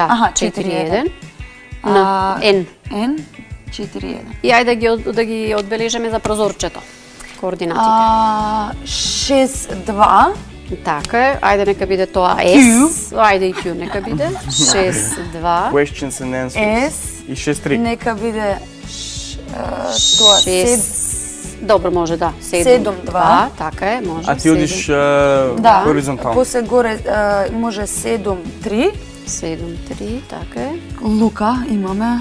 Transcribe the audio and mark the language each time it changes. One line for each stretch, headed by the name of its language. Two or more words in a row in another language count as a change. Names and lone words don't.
Macedonian: Аха, 4-1. На Н. Н, 4-1. И ајде да ги одбележиме за прозорчето. Координатите. 6-2. Така е. Ајде нека биде тоа Q. С. Ајде и Q нека биде. 6-2.
English: Questions and answers.
Macedonian: С. И 6,3. Нека биде тоа 6. Добро, може да. 7-2. Така е, може. А ти одиш Да, хоризонтално. после горе може 7-3. 7-3, така е. Лука имаме.